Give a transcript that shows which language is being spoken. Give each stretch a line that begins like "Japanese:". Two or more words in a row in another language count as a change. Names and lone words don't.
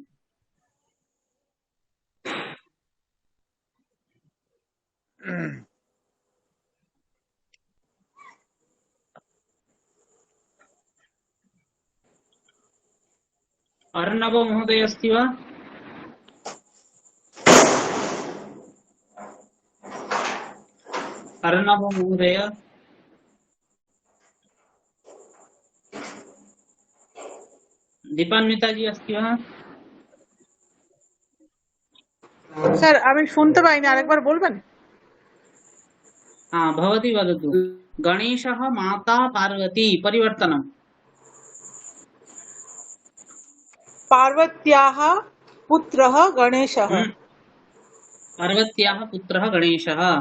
Sanskrit: अर्णव महोदय अस्ति वा? अर्णव महोदय दीपान्विताजी अस्ति वा?
Bangla: স্যার আমি শুনতে পাইনি, আরেকবার বলবেন?
Sanskrit: भवती वदतु। गणेशः माता पार्वती। परिवर्तनम्। पार्वत्याः पुत्रः गणेशः। पार्वत्याः पुत्रः गणेशः।